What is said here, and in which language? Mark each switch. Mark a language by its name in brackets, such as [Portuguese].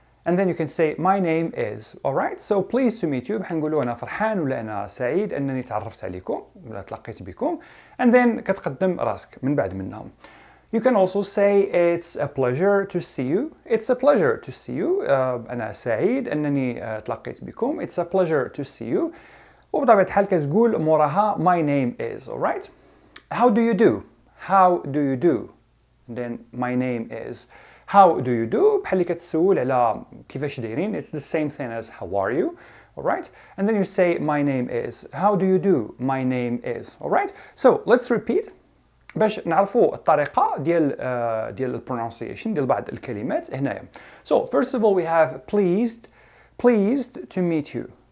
[English] And then you can say my name is. Alright, so pleased to meet you. [Arabic] بحنقولوا أنا فرحان ولا أنا سعيد أنني تعرفت عليكم ولا تلقيت بكم. [English] And then [Arabic] كتقدم راسك من بعد منهم. [English] You can also say it's a pleasure to see you. [Arabic] أنا سعيد أنني تلقيت بكم. [English] It's a pleasure to see you. [Arabic] وبطبيعة الحال كتقول موراها [English] my name is. Alright? How do you do? And then my name is. How do you do? [Arabic] بحال اللي كتسول على كيفاش دايرين. [English] It's the same thing as how are you? Alright? And then you say my name is. How do you do? My name is. Alright? So let's repeat [Arabic] باش نعرفوا الطريقة ديال pronunciation ديال بعض الكلمات هنايا. [English] So first of all we have pleased to meet you.